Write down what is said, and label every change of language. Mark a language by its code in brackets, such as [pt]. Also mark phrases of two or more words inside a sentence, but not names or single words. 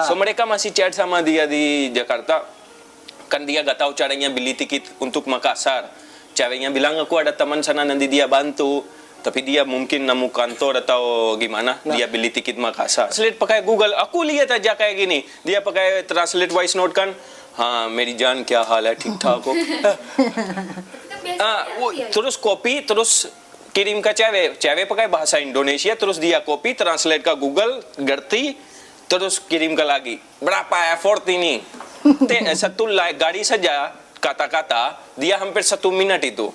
[id] So mereka masih chat sama dia di Jakarta, kan dia gak tahu caranya beli tiket untuk Makassar. Ceweknya bilang aku ada teman sana nanti dia bantu, tapi dia mungkin nemu kantor atau gimana, dia beli tiket Makassar. Translate pakai Google, aku lihat aja kayak gini, dia pakai translate [en] voice note [id] kan, [hi] मेरी जान क्या हाल है, ठीक ठाक हो. [id] Terus copy, terus kirim ke cewek pakai bahasa Indonesia, terus dia copy, translate ke Google, ngerti, terus kirim ke lagi. Berapa effort ini? Satu gaड़ी saja kata-kata dia hampir 1 minit itu.